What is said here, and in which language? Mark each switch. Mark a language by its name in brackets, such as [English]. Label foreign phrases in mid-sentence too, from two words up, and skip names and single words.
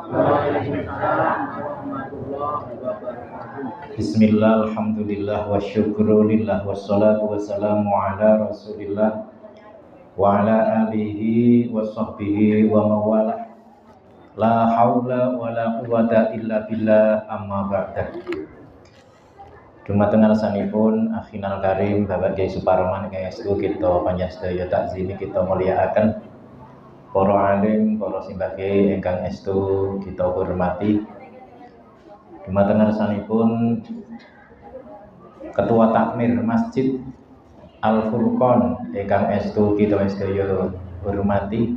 [Arabic] بسم الله، الحمد لله، وشكر لله، والصلاة والسلام على رسول الله وعلى آله وصحبه ومن والاه. لا حول ولا قوة إلا بالله، أما بعد. [Javanese] Dumateng sanipun [Arabic] أخينا الكريم [Javanese] Bapak Kyai Suparman KSU kita panjenengan takzimi kita mulyakaken. Para alim, para simbah kyai ingkang estu kita hormati. Dumateng sanipun Ketua Takmir Masjid Al Furqon ingkang estu kita sedaya hormati.